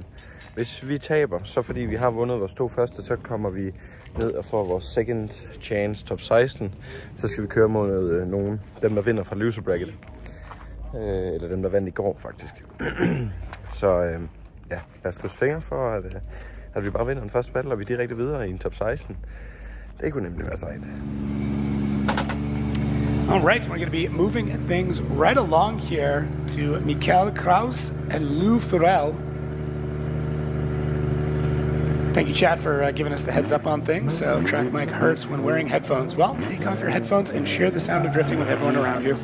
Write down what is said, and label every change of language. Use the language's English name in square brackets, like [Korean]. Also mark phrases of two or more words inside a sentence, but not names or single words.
[Danish] Hvis vi taber, så fordi vi har vundet vores 2 første, så kommer vi ned og får vores [English] second chance [Danish] top 16. Så skal vi køre mod nogen, dem der vinder fra [English] loser bracket. [Danish] Eller dem der vandt i går faktisk. Så ja, lad os krydse fingre for, at vi bare vinder den første battle, og vi er direkte videre i en top 16. Det kunne nemlig være sejt. [English] All right, we're going to be moving things right along here to Mikael Kraus and Lou Furel. Thank you, chat, for giving us the heads up on things. So track mic hurts when wearing headphones. Well, take off your headphones and share the sound of drifting with everyone around you.